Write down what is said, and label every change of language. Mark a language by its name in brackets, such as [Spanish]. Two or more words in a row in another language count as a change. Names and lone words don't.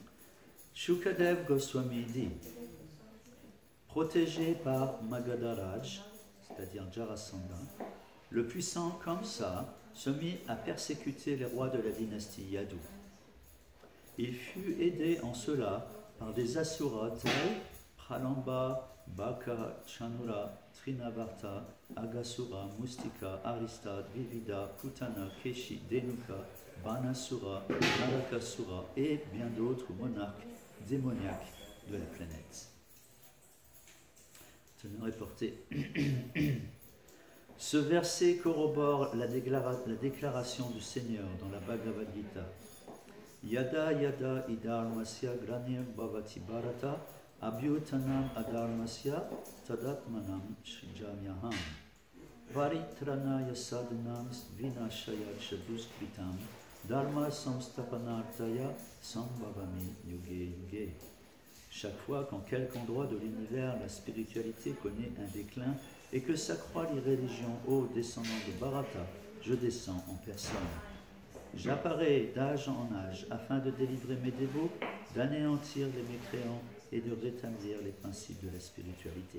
[French] Shukadev Goswami dit, protégé par Magadha Raj, c'est-à-dire Jarasandha, le puissant Kamsa se mit à persécuter les rois de la dynastie Yadu. Il fut aidé en cela par des asuras tels Pralamba, Baka, Chanura, Trinavarta, Agasura, Mustika, Arista, Dvivida, Putana, Keshi, Denuka, Banasura, Narakasura et bien d'autres monarques démoniaques de la planète. Tenons reporter. Ce verset corrobore la déclaration du Seigneur dans la Bhagavad Gita. [Sanskrit] यदा यदा हि धर्मस्य ग्लानिर्भवति भारत अभ्युत्थानमधर्मस्य तदात्मानं सृजाम्यहम् परित्राणाय साधूनां विनाशाय च दुष्कृताम् धर्मसंस्थापनार्थाय सम्भवामि युगे युगे. [French] Chaque fois qu'en quelque endroit de l'univers la spiritualité connaît un déclin et que s'accroît les religions ô descendants de Bharata, je descends en personne. J'apparais d'âge en âge afin de délivrer mes dévots, d'anéantir les mécréants et de rétablir les principes de la spiritualité.